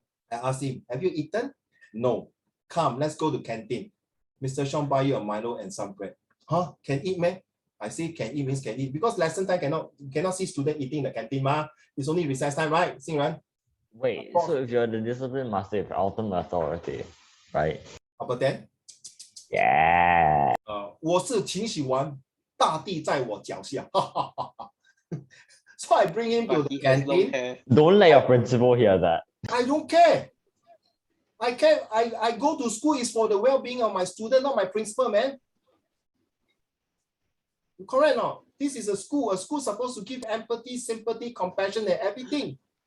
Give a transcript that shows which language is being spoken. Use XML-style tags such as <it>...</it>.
<en>I asked him, have you eaten? No. Come, let's go to canteen. Mr. Sean buy you a Milo and some bread. Huh? Can eat, man? I say can eat means can eat. Because lesson time cannot see student eating in the canteen, ma. It's only recess time, right? Xingran? Wait, so if you're the discipline master, you have ultimate authority, right? How about that? Yeah.</en> <zh>我是秦始皇，大地在我脚下。</zh> <en>So I bring him to the canteen. Don't let your principal hear that. I don't care. I go to school is for the well-being of my student, not my principal, man. Correct or not? This is a school. A school supposed to give empathy, sympathy, compassion, and everything.</en>